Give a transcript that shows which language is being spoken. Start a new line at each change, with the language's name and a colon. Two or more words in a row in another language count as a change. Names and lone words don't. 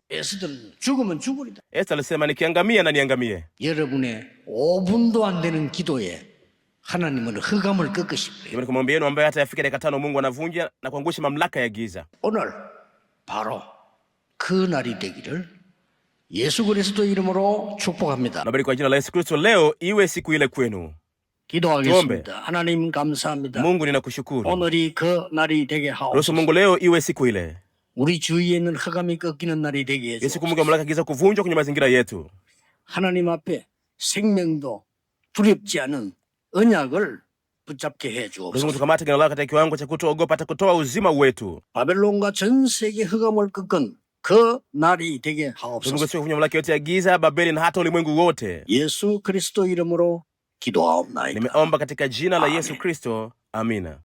Korean: 에스더는 죽으면 죽으리다.
Swahili: Esther alisema nikiangamia na niangamie.
Korean: 여러분의 5분도 안 되는 기도에 하나님은 흑암을 꺾으실 거예요.
Swahili: Kwa maombi yenu ambayo hata yafika dakika 5 Mungu anavunja na kuangusha mamlaka ya giza.
Korean: 오늘 바로 그 날이 되기를 예수 그리스도 이름으로 축복합니다.
Swahili: Nabariki kwa jina la Yesu Kristo, leo iwe siku ile kwenu.
Korean: 기도하겠습니다. 하나님 감사합니다.
Swahili: Mungu ninakushukuru.
Korean: 오늘이 그 날이 되게
Swahili: Ruhusu
Korean: 하옵소서.
Swahili: Mungu leo iwe siku ile.
Korean: 우리 주위에 있는 흑암이 꺾이는 날이 되게 해서
Swahili: Yesu kumbuka mamlaka ya giza kuvunjwa kwenye mazingira yetu.
Korean: 하나님 앞에 생명도 두렵지 않은 언약을 붙잡게 해
Swahili: Ruhusu Mungu
Korean: 주옵소서.
Swahili: tukamate agano lako katika kiwango cha kutoogopa hata kutoa uzima wetu.
Korean: 바벨론과 전 세계 흑암을 꺾은 그 날이 되게
Swahili: Ruhusu
Korean: 하옵소서.
Swahili: Mungu siku kuvunja mamlaka yote ya giza, Babeli na hata ulimwengu wote.
Korean: 예수 그리스도 이름으로 기도하옵나이다.
Swahili: Nimeomba katika jina la Yesu Kristo. Amina.